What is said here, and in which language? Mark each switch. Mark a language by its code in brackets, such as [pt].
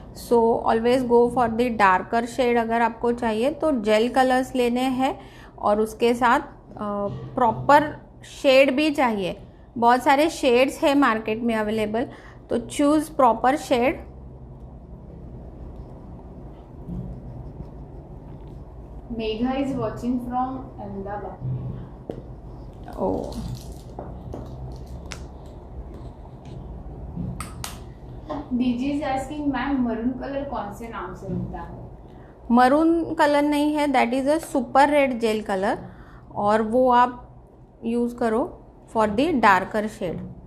[en] So always go for the darker shade. [hi] अगर आपको चाहिए तो जेल कलर्स लेने हैं और उसके साथ प्रॉपर शेड भी चाहिए. बहुत सारे शेड्स हैं मार्केट में अवेलेबल, तो choose proper shade. [en] Megha is watching from Ahmedabad. Oh. [hi] DG is asking ma'am, maroon colour कौन से नाम से मिलता है? मरून कलर नहीं है, [en] that is a super red gel colour [hi] और वो आप यूज़ करो [en] For the darker shade.